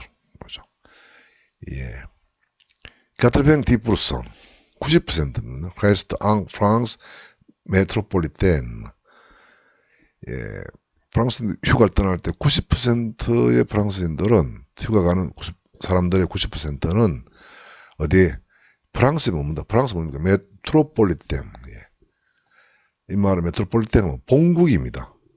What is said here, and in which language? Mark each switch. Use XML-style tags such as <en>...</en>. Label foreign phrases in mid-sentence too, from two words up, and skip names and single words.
<ko>뭐죠? 예.</ko> <fr>90% 90%는 reste en France métropolitaine.</fr> <ko>예. 프랑스 휴가를 떠날 때 90%의 프랑스인들은 휴가 가는 사람들의 90%는 어디에? 프랑스에 머문다. 프랑스 뭡니까? 메트로폴리탄. 예. 이 말은 메트로폴리탄은 본국입니다.</ko>